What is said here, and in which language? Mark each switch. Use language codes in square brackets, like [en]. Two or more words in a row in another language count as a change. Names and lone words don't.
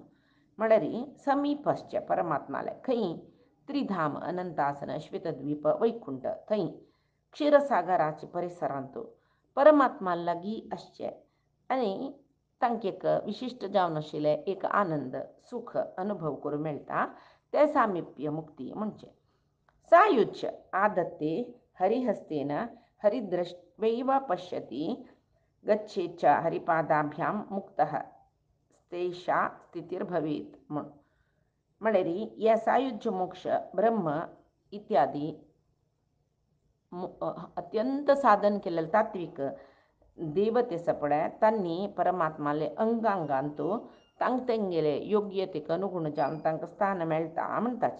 [kok] म्हळ्यार समीपश्च परमात्माले खंय त्रिधाम अनंतासन श्वेतद्वीप वैकुंठ थंय क्षीरसागराच्या परिसरांतू परमात्मा लागीं आसचे आनी तांकां एक विशिश्ट जावन आशिल्ले एक आनंद सुख अनुभव करूं मेळटा ते सामिप्य मुक्ती म्हणचे. [sa] सायुज्य आदत्ते हरिहस्तेन हरिदृष्ट्वैव पश्यति गच्छेच्च हरिपादाभ्यां मुक्तः स्तेषा स्थितिर्भवेत् म्हणून. [kok] म्हळ्यार हे सायुज्य मोक्ष ब्रह्म इत्यादी अत्यंत साधन केलेले तात्विक देवते सपळ्या तांणी परमात्माले अंगांगांतू तांगेले योग्यतेक अनुगुण जावन तांकां स्थान मेळटा म्हणटाची.